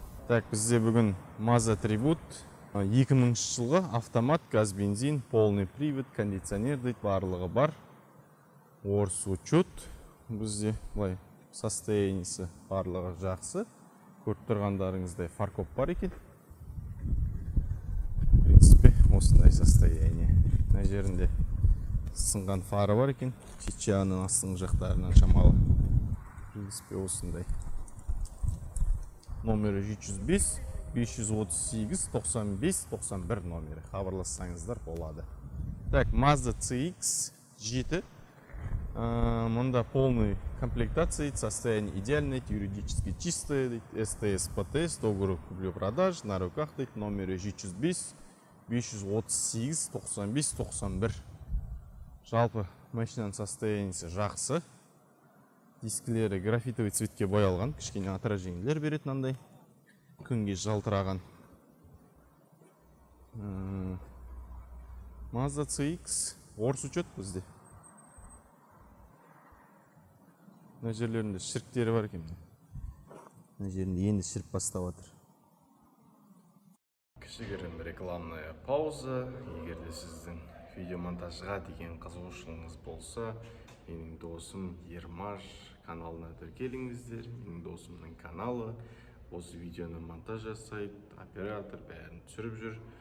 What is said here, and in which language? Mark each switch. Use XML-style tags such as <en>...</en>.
<kk>Так, бізде бүгін Mazda Tribute 2000 жылғы автомат, газ, бензин,</kk> <ru>полный привод,</ru> <kk>кондиционер дейді, барлығы бар. Орыс учет. Бізде бұлай состояниесі барлығы жақсы. Көріп тұрғандарыңыздай фаркоп бар екен. В принципе, осындай состояние. Мына жерінде сынған фары бар екен. Чичаның астыңғы жақтарынан шамалы. В принципе, осындай. Номері 705 538 95 91 номері. Хабарлассаңыздар болады. Так, Mazda CX-7.</kk> <ru>Мұнда полный комплектация, состояние идеальное, юридически чистое, СТС, ПТС, договор куплю-продаж, на руках, номері 705 538 95 91.</ru> <kk>Жалпы машинаның состояниесі жақсы. Дискілері графитовый цветке боялған, кішкене отражениелер береді мынандай. Күнге жалтыраған. Mazda CX орыс учет бізде. Мына жерлерінде шіріктері бар екен. Мына жерінде енді шіріп бастап жатыр.</kk> <ru>Кішігірім рекламная пауза.</ru> <kk>Егер де сіздің видеомонтажға деген қызығушылығыңыз болса, менің досым Ермаш каналына тіркеліңіздер. Менің досымның каналы осы видеоны монтаж жасайды, оператор бәрін түсіріп жүр.</kk>